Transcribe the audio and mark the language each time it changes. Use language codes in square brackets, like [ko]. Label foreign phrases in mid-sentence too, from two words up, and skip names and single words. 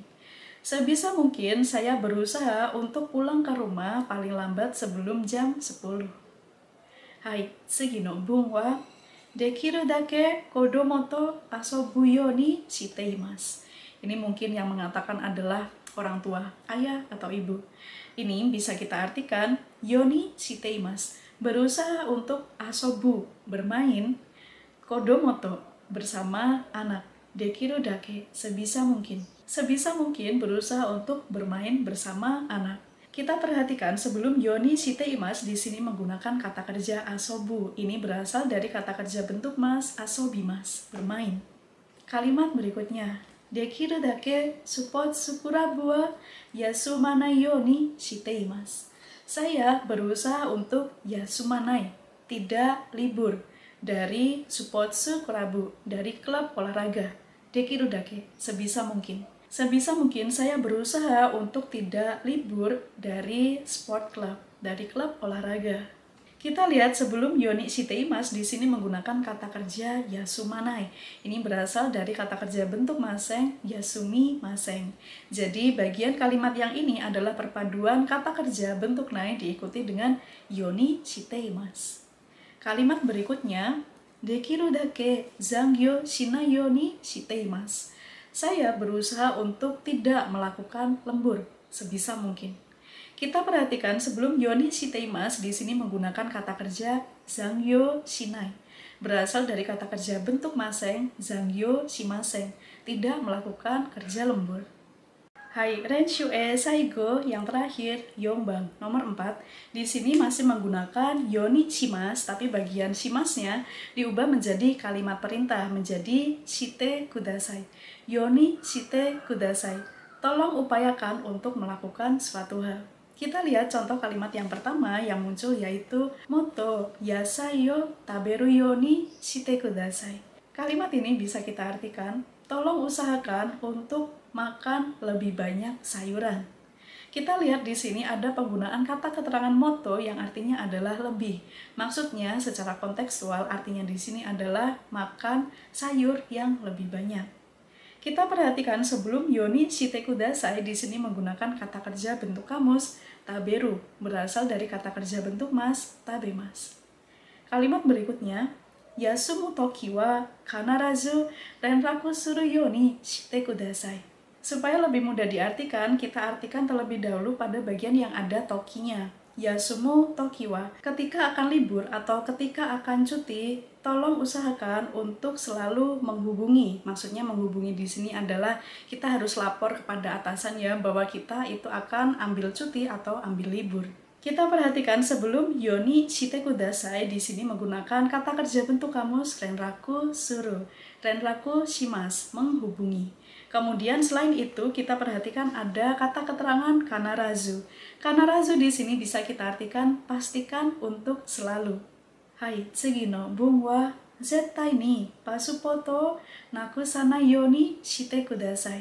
[id] Sebisa mungkin saya berusaha untuk pulang ke rumah paling lambat sebelum jam 10. [ja] Hai, 次の文は, できるだけ子供と遊ぶようにしています. [id] Ini mungkin yang mengatakan adalah orang tua, ayah atau ibu. Ini bisa kita artikan [ja] ようにしています, [id] berusaha untuk asobu, bermain, kodomoto, bersama anak, [ja] できるだけ, [id] sebisa mungkin. Sebisa mungkin berusaha untuk bermain bersama anak. Kita perhatikan sebelum [ja] ようにしています [id] di sini menggunakan kata kerja asobu. Ini berasal dari kata kerja bentuk mas, asobimasu, bermain. Kalimat berikutnya, [ja] できるだけスポーツクラブは休まないようにしています. [id] Saya berusaha untuk yasumanai, tidak libur, dari [ja] スポーツクラブ, [id] dari klub olahraga. [ja] できるだけ, [id] sebisa mungkin. Sebisa mungkin saya berusaha untuk tidak libur dari [en] sport club, [id] dari klub olahraga. Kita lihat sebelum [ja] ようにしています [id] di sini menggunakan kata kerja yasumanai. Ini berasal dari kata kerja bentuk maseng, [ja] 休みません. [id] Jadi bagian kalimat yang ini adalah perpaduan kata kerja bentuk nai diikuti dengan [ja] ようにしています. [id] Kalimat berikutnya, [ja] できるだけ残業しないようにしています. [id] Saya berusaha untuk tidak melakukan lembur sebisa mungkin. Kita perhatikan sebelum [ja] ようにしています [id] di sini menggunakan kata kerja [ja] 残業しない. [id] Berasal dari kata kerja bentuk maseng, [ja] 残業しません, [id] tidak melakukan kerja lembur. Hai, [ja] 練習最後 [id] yang terakhir, yongbang, nomor 4. Di sini masih menggunakan [ja] ようにします, [id] tapi bagian shimasnya diubah menjadi kalimat perintah, menjadi [ja] してください. ようにしてください. [id] Tolong upayakan untuk melakukan suatu hal. Kita lihat contoh kalimat yang pertama yang muncul yaitu [ja] もっと野菜を食べるようにしてください. [id] Kalimat ini bisa kita artikan, tolong usahakan untuk makan lebih banyak sayuran. Kita lihat di sini ada penggunaan kata keterangan motto yang artinya adalah lebih. Maksudnya secara kontekstual artinya di sini adalah makan sayur yang lebih banyak. Kita perhatikan sebelum [ja] ようにしてください [id] di sini menggunakan kata kerja bentuk kamus taberu, berasal dari kata kerja bentuk mas, tabemas. Kalimat berikutnya, [ja] 休む時は必ず連絡するようにしてください. [id] Supaya lebih mudah diartikan, kita artikan terlebih dahulu pada bagian yang ada tokinya. [ja] 休む時は, [id] ketika akan libur atau ketika akan cuti, tolong usahakan untuk selalu menghubungi. Maksudnya menghubungi di sini adalah kita harus lapor kepada atasan ya bahwa kita itu akan ambil cuti atau ambil libur. Kita perhatikan sebelum [ja] ようにしてください [id] di sini menggunakan kata kerja bentuk kamus [ja] 連絡する、連絡します, [id] menghubungi. Kemudian selain itu kita perhatikan ada kata keterangan kanarazu. Kanarazu di sini bisa kita artikan pastikan untuk selalu. [ja] Hai, 次の文は絶対にパスポートなくさないようにしてください.